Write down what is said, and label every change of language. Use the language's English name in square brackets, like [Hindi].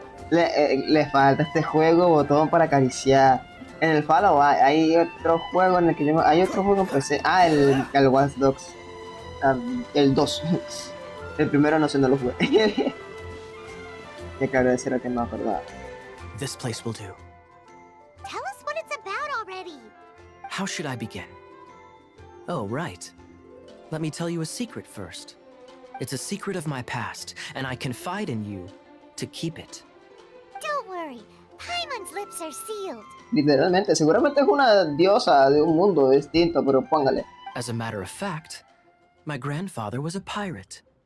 [Spanish] Le falta este juego botón para acariciar. En el Fallout hay otro juego en el que hay otro juego en PC. Ah, el Watch Dogs. El 2. El primero no sé, no lo jugué. Ya claro, ese era el que no acordaba. [English] This place will do. Tell us what it's about already. How should I begin? Oh, right. Let me tell you a secret first. It's a secret of my past, and I confide in you to keep it. Don't worry, Paimon's lips are sealed. [Spanish] Literalmente, seguramente es una diosa de un mundo distinto, pero póngale. [English] As a matter of fact, my grandfather was a pirate.